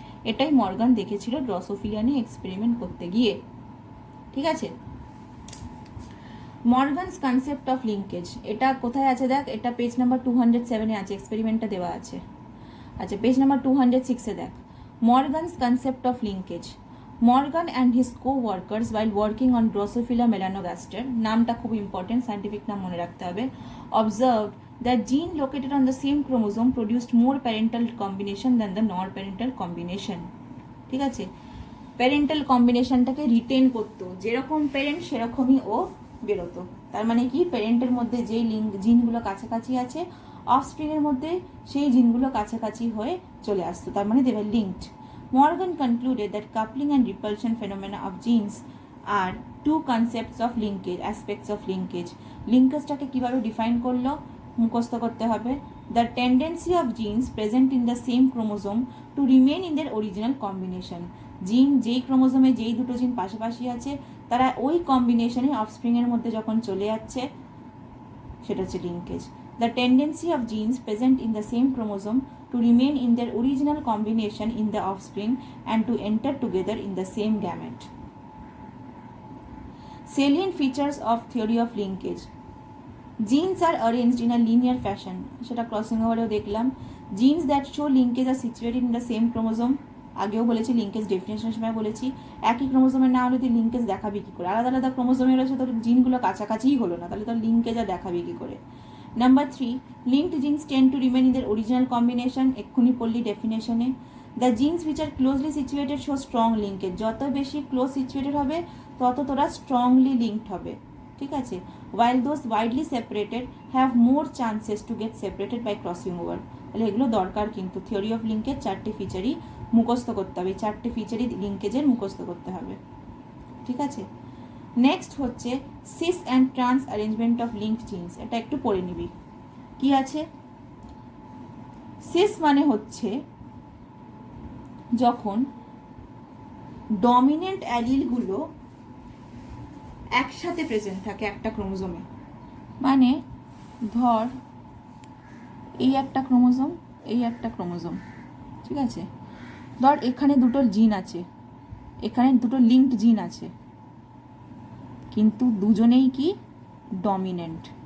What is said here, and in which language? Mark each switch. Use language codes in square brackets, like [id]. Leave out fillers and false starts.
[bn] এটাই মর্গান দেখেছিল ড্রসোফিলা নিয়ে এক্সপেরিমেন্ট করতে গিয়ে। ঠিক আছে, মর্গানস কনসেপ্ট অফ লিঙ্কেজ, এটা কোথায় আছে দেখ, এটা পেজ নাম্বার 207-এ আছে, এক্সপেরিমেন্টটা দেওয়া আছে। আচ্ছা, পেজ নাম্বার 206-এ দেখ, Morgan's concept of linkage. [en] Morgan and his co-workers while working on Drosophila melanogaster, [bn] নামটা খুব ইম্পর্টেন্ট, সাইন্টিফিক নাম মনে রাখতে হবে, [en] observed that gene located on the same chromosome produced more parental combination than the non-parental combination. [bn] ঠিক আছে, parental কম্বিনেশনটাকে written করতো, যেরকম প্যারেন্ট সেরকমই ও বেরোতো। তার মানে কি, প্যারেন্টের মধ্যে যেই জিনগুলো কাছাকাছি আছে, অফস্প্রিংয়ের মধ্যে সেই জিনগুলো কাছাকাছি হয়ে চলে আসতো, তার মানে they were linked. [en] Morgan concluded that coupling and repulsion phenomena of genes are two concepts of linkage, aspects of linkage. [bn] লিঙ্কেজটাকে কিভাবে ডিফাইন করলো, মুখস্থ করতে হবে। [en] The tendency of genes present in the same chromosome to remain in their original combination. [bn] জিন যেই ক্রোমোজোমে যেই দুটো জিন পাশাপাশি আছে তারা ওই কম্বিনেশনে অফস্প্রিংয়ের মধ্যে যখন চলে যাচ্ছে সেটা হচ্ছে linkage. [en] The tendency of genes present in the same chromosome to remain in their original combination in the offspring and to enter together in the same gamete. Salient features of theory of linkage. Genes are arranged in a linear fashion. [bn] সেটা crossing ওভারেও দেখলাম। [en] Genes that show linkage are situated in the same chromosome. [bn] আগেও বলেছি, linkage ডেফিনেশনের সময় বলেছি, একই ক্রোমোজোমের না হলে তুই লিঙ্কেজ দেখাবি কি করে, আলাদা আলাদা ক্রোমোজোমে রয়েছে, তোর জিনগুলো কাছাকাছিই হলো না, তাহলে তোর লিঙ্কেজ আর দেখাবি কি করে। [en] Number 3, linked genes tend to remain in their original combination. [bn] এক্ষুনি পড়লি ডেফিনেশনে। [en] The genes which are closely situated show strong linkage. [bn] যত বেশি ক্লোজ সিচুয়েটেড হবে তত তোরা স্ট্রংলি লিঙ্কড হবে। ঠিক আছে, [en] while those widely separated have more chances to get separated by crossing over. [bn] তাহলে এগুলো দরকার, কিন্তু থিওরি অফ লিঙ্কেজ চারটে ফিচারই মুখস্থ করতে হবে, চারটে ফিচারই লিঙ্কেজের মুখস্থ করতে হবে। ঠিক আছে, নেক্সট হচ্ছে cis and trans arrangement of linked jeans. এটা একটু পড়ে নিবি কি আছে। সিস মানে হচ্ছে যখন ডমিনেন্ট অ্যালিলগুলো একসাথে প্রেজেন্ট থাকে একটা ক্রোমোজোমে, মানে ধর এই একটা ক্রোমোজোম, এই একটা ক্রোমোজোম, ঠিক আছে, ধর এখানে দুটো জিন আছে, এখানে দুটো লিঙ্কড জিন আছে, কিন্তু দুজনেই কি ডমিনেন্ট।